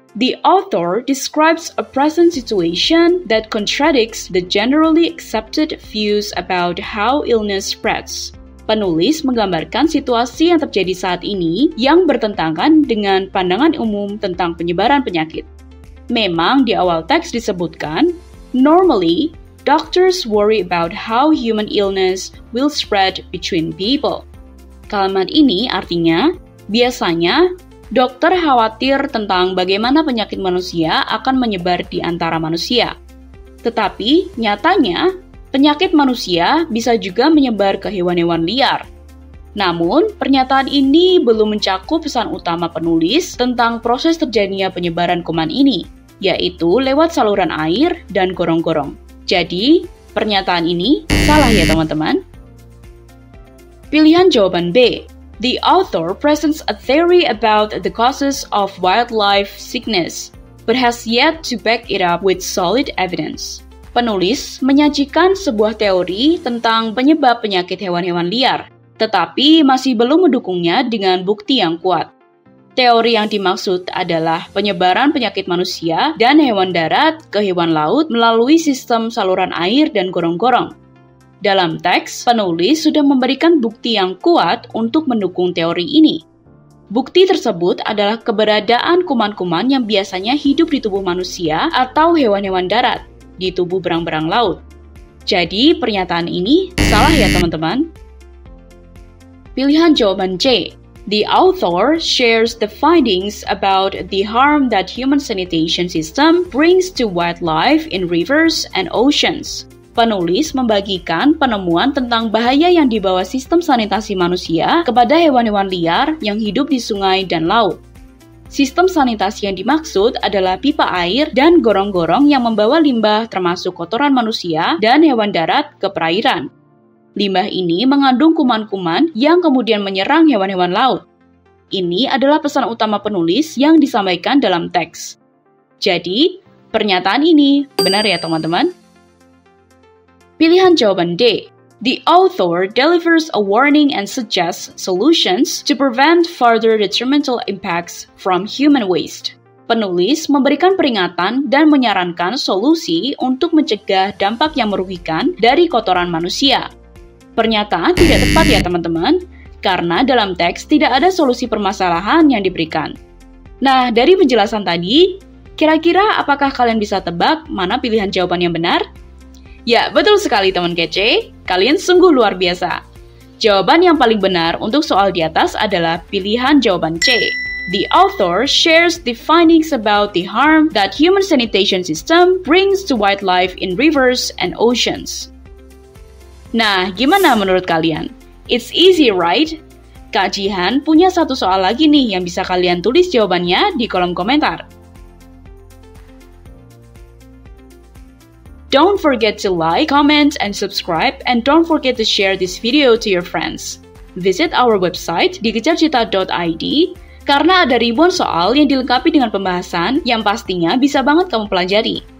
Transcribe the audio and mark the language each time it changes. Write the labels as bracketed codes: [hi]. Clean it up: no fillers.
[en] The author describes a present situation that contradicts the generally accepted views about how illness spreads. [id] Penulis menggambarkan situasi yang terjadi saat ini yang bertentangan dengan pandangan umum tentang penyebaran penyakit. Memang di awal teks disebutkan, [en] normally, doctors worry about how human illness will spread between people. [id] Kalimat ini artinya, biasanya, dokter khawatir tentang bagaimana penyakit manusia akan menyebar di antara manusia. Tetapi, nyatanya, penyakit manusia bisa juga menyebar ke hewan-hewan liar. Namun, pernyataan ini belum mencakup pesan utama penulis tentang proses terjadinya penyebaran kuman ini, yaitu lewat saluran air dan gorong-gorong. Jadi, pernyataan ini salah ya teman-teman. Pilihan jawaban B. [en] The author presents a theory about the causes of wildlife sickness. but has yet to back it up with solid evidence. [id] Penulis menyajikan sebuah teori tentang penyebab penyakit hewan-hewan liar, tetapi masih belum mendukungnya dengan bukti yang kuat. Teori yang dimaksud adalah penyebaran penyakit manusia dan hewan darat ke hewan laut melalui sistem saluran air dan gorong-gorong. Dalam teks, penulis sudah memberikan bukti yang kuat untuk mendukung teori ini. Bukti tersebut adalah keberadaan kuman-kuman yang biasanya hidup di tubuh manusia atau hewan-hewan darat, di tubuh berang-berang laut. Jadi, pernyataan ini salah ya teman-teman? Pilihan jawaban C. The author shares the findings about the harm that human sanitation system brings to wildlife in rivers and oceans. Penulis membagikan penemuan tentang bahaya yang dibawa sistem sanitasi manusia kepada hewan-hewan liar yang hidup di sungai dan laut. Sistem sanitasi yang dimaksud adalah pipa air dan gorong-gorong yang membawa limbah termasuk kotoran manusia dan hewan darat ke perairan. Limbah ini mengandung kuman-kuman yang kemudian menyerang hewan-hewan laut. Ini adalah pesan utama penulis yang disampaikan dalam teks. Jadi, pernyataan ini benar ya teman-teman? Pilihan jawaban D. The author delivers a warning and suggests solutions to prevent further detrimental impacts from human waste. Penulis memberikan peringatan dan menyarankan solusi untuk mencegah dampak yang merugikan dari kotoran manusia. Pernyataan tidak tepat ya teman-teman, karena dalam teks tidak ada solusi permasalahan yang diberikan. Nah, dari penjelasan tadi, kira-kira apakah kalian bisa tebak mana pilihan jawaban yang benar? Ya, betul sekali teman kece, kalian sungguh luar biasa. Jawaban yang paling benar untuk soal di atas adalah pilihan jawaban C. [en] The author shares the findings about the harm that human sanitation system brings to wildlife in rivers and oceans. [id] Nah, gimana menurut kalian? [en] It's easy, right? [id] Kak Jihan punya satu soal lagi nih yang bisa kalian tulis jawabannya di kolom komentar. [en] Don't forget to like, comment, and subscribe, and don't forget to share this video to your friends. Visit our website [id] di kejarcita.id karena ada ribuan soal yang dilengkapi dengan pembahasan yang pastinya bisa banget kamu pelajari.